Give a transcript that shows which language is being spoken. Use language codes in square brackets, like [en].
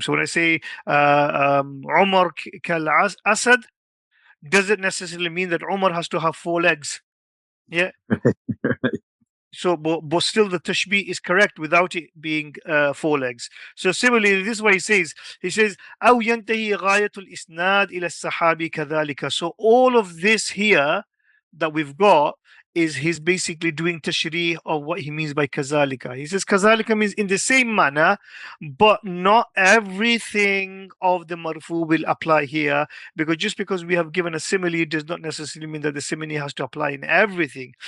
[en] So when I say Umar kal Asad, doesn't necessarily mean that Umar has to have four legs. Yeah. So, but still the tashbih is correct without it being four legs. So similarly, this is what he says. He says, [ar] أو ينتهي غاية الإسناد إلى الصحابي كذلك. [en] So all of this here that we've got is he's basically doing tashrih of what he means by kazalika. He says kazalika means in the same manner, but not everything of the marfu will apply here, because just because we have given a simile does not necessarily mean that the simile has to apply in everything.